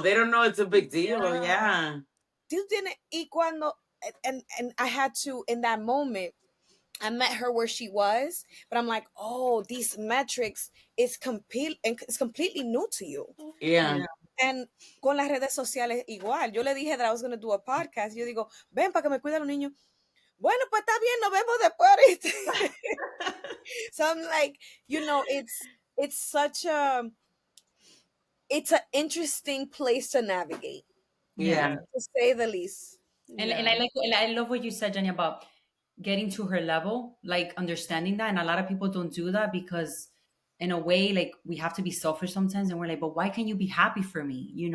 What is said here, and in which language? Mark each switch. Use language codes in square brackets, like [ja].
[en] They don't know it's a big deal. Yeah. Yeah. [es] Tú tienes, y cuando, [en] and I had to, in that moment, I met her where she was, but I'm like, oh, these metrics it's completely new to you. Yeah. Yeah. [es] And con las redes sociales igual. Yo le dije [en] that I was going to do a podcast. [es] Yo digo, ven para que me cuide a los niños. Bueno, pues está bien, nos vemos después ahorita. [en] So I'm like, it's such a it's an interesting place to navigate, Yeah. Yeah. Yeah. to say the least. And Yeah. I love what you said, Jenny, about getting to her level, like understanding that. And a lot of people don't do that because, in a way, like, we have to be selfish sometimes, and we're like, but why can't you be happy for me?